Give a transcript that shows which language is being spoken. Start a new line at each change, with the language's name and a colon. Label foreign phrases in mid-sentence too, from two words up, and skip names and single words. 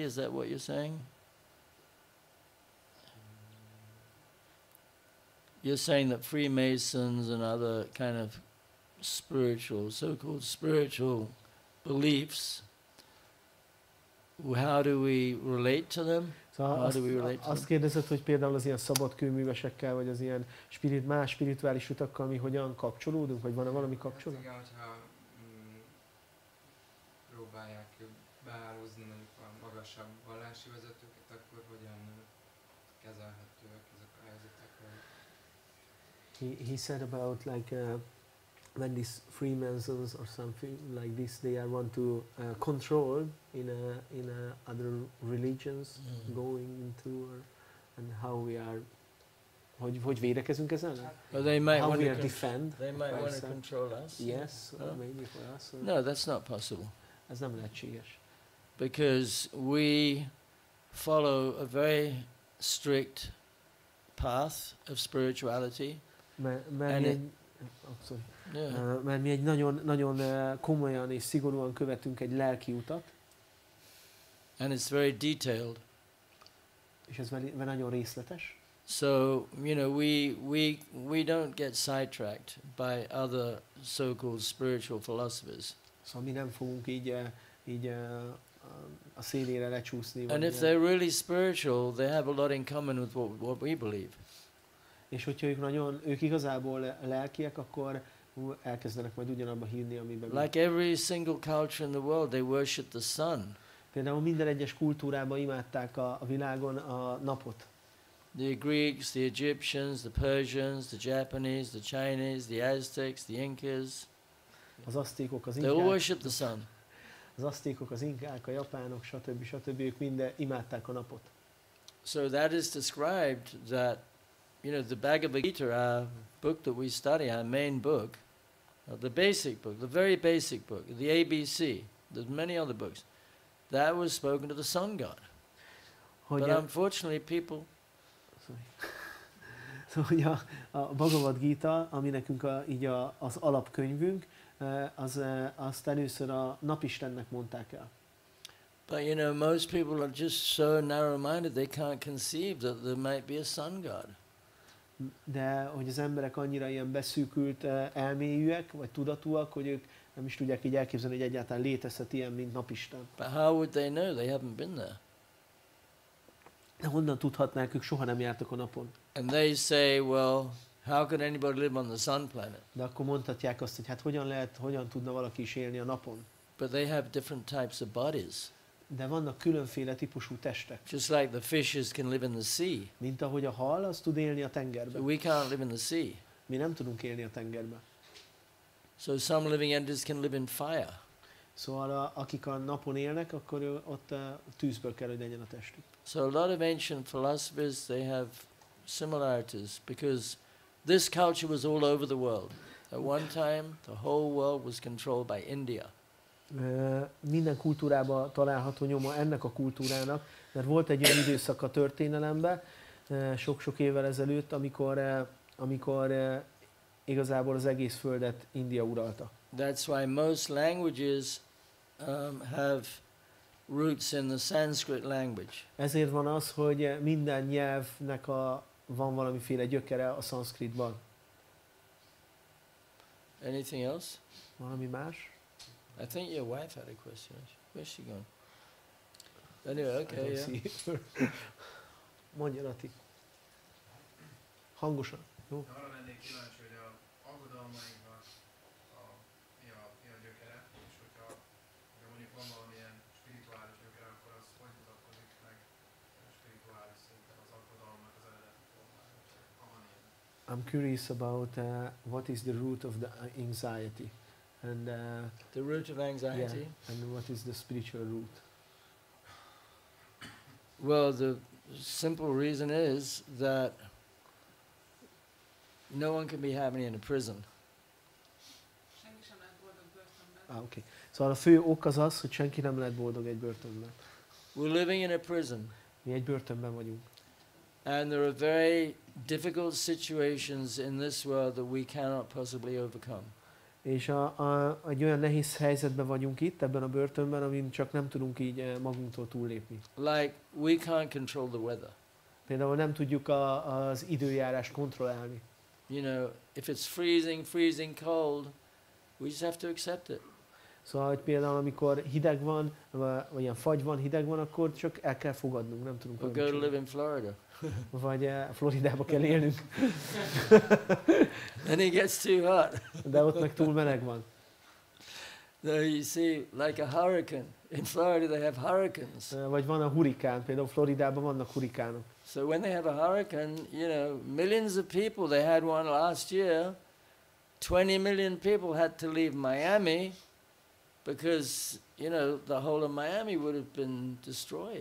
English: Is that what you're saying? You're saying that Freemasons and other kind of spiritual, so-called spiritual beliefs, how do we relate to them?
Hungarian: Szóval azt kérdezed, hogy például az ilyen szabadkőművesekkel, vagy az ilyen más spirituális utakkal mi hogyan kapcsolódunk, vagy van-e valami kapcsolat? Igen, hogyha próbálják behálózni mondjuk a magasabb vallási vezetőket, akkor hogyan kezelhetőek ezek a helyzetek?
English: He said about like when these Freemasons or something like this, they are want to control in other religions going into, and how we are,
Hungarian: hogy védekezünk ezen?
English: They might how want we to are defend. They might want to control us. Yes, maybe for us. No, that's not possible.
Hungarian: Ez nem lehetséges.
English: Because we follow a very strict path of spirituality.
Hungarian: Mert mi egy nagyon komolyan és szigorúan követünk egy lelki utat.
English: And it's very detailed.
Hungarian: És ez nagyon részletes.
English: So, you know, we don't get sidetracked by other so-called spiritual philosophers.
Hungarian: Szóval mi nem fogunk így a szélére lecsúszni.
English: And if they're really spiritual, they have a lot in common with what we believe.
Hungarian: És hogyha ők igazából lelkiek, akkor elkezdenek majd ugyanabba hinni, amiben.
English: Like every single culture in the world, they worship the sun.
Hungarian: Például minden egyes kultúrában imádták a világon a napot.
English: The Greeks, the Egyptians, the Persians, the Japanese, the Chinese, the Aztecs, the Incas.
Hungarian: Az aztékok, az
English: they all worship the sun.
Hungarian: Az aztékok, az inkák, a japánok, stb. Ők mind imádták a napot.
English: So that is described that, you know, the Bhagavad Gita, our book that we study, our main book, the basic book, the very basic book, the ABC, there's many other books, that was spoken to the sun god. But unfortunately people...
Hungarian: Szóval a Bhagavad Gita, ami nekünk az alapkönyvünk, azt először a napistennek mondták el.
English: But you know, most people are just so narrow-minded, they can't conceive that there might be a sun god.
Hungarian: De hogy az emberek annyira ilyen beszűkült elmélyűek, vagy tudatúak, hogy ők nem is tudják így elképzelni, hogy egyáltalán létezhet ilyen, mint napisten.
English: But how would they know? They haven't been there.
Hungarian: De honnan tudhatnák, ők soha nem jártak a napon.
English: And they say, well, how could anybody live on the sun planet?
Hungarian: De akkor mondhatják azt, hogy hát hogyan tudna valaki is élni a napon.
English: But they have different types of bodies.
Hungarian: De vannak különféle típusú testek.
English: Just like the fishes can live in the sea.
Hungarian: Mint ahogy a hal, az tud élni a tengerben.
English: So we can't live in the sea.
Hungarian: Mi nem tudunk élni a tengerben.
English: So some living entities can live in fire.
Hungarian: Szóval akik a napon élnek, akkor ott tűzből kell, hogy legyen a testük.
English: So a lot of ancient philosophers, they have similarities because this culture was all over the world. At one time, the whole world was controlled by India.
Hungarian: Minden kultúrában található nyoma ennek a kultúrának, mert volt egy olyan időszak a történelemben, sok-sok évvel ezelőtt, amikor igazából az egész földet India uralta.
English: That's why most languages have roots in the Sanskrit language.
Hungarian: Ezért van az, hogy minden nyelvnek van valamiféle gyökere a szanszkritban.
English: Anything else?
Hungarian: Valami más?
English: I think your wife had a question. Where's she gone? Anyway, okay, yeah.
Hungarian: Mondja, Rati. Hangosan. Jó? Arra lennék kíváncsi, hogy a aggodalmainknak mi a gyökere, és hogyha mondjuk van valamilyen spirituális gyökere, akkor az hogy mutatkozik meg spirituális szinten az aggodalomnak az eredeti formája, ha van ilyen.
English: I'm curious about what is the root of the anxiety. And the root of anxiety? Yeah, and what is the spiritual root? Well, the simple reason is that no one can be happy in a prison. Okay.
Hungarian: Szóval a fő ok az az, hogy senki nem lehet boldog egy börtönben.
English: We're living in a prison.
Hungarian: Mi egy börtönben vagyunk.
English: And there are very difficult situations in this world that we cannot possibly overcome.
Hungarian: És egy olyan nehéz helyzetben vagyunk itt, ebben a börtönben, amin csak nem tudunk így magunktól túllépni.
English: Like, we can't control the weather.
Hungarian: Például nem tudjuk az időjárást kontrollálni.
English: You know, if it's freezing cold, we just have to accept it.
Hungarian: Szóval, hogy például amikor hideg van, vagy ilyen fagy van, hideg van, akkor csak el kell fogadnunk, nem tudunk.
English: Or go to live in Florida.
Hungarian: Vagy Floridába kell élnünk.
English: And it gets too hot.
Hungarian: De ott meg túl meleg van.
English: No, you see, like a hurricane. In Florida they have hurricanes.
Hungarian: Vagy van a hurikán, például Floridában vannak hurikánok.
English: So when they have a hurricane, you know, millions of people, they had one last year, 20 million people had to leave Miami because, you know, the whole of Miami would have been destroyed.